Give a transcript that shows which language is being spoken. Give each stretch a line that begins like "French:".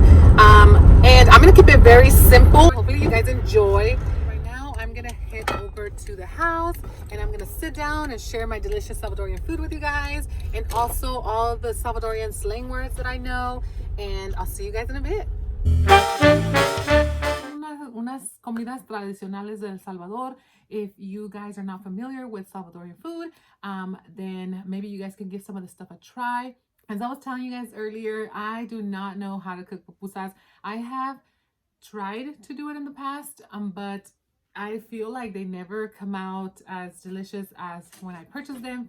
English: And I'm gonna keep it very simple. Hopefully you guys enjoy. Right now I'm gonna head over to the house, and I'm gonna sit down and share my delicious Salvadorian food with you guys, and also all the Salvadorian slang words that I know, and I'll see you guys in a bit.
Spanish: Unas comidas tradicionales de El Salvador.
English: If you guys are not familiar with Salvadorian food, then maybe you guys can give some of this stuff a try. As I was telling you guys earlier, I do not know how to cook pupusas. I have tried to do it in the past, but I feel like they never come out as delicious as when I purchased them.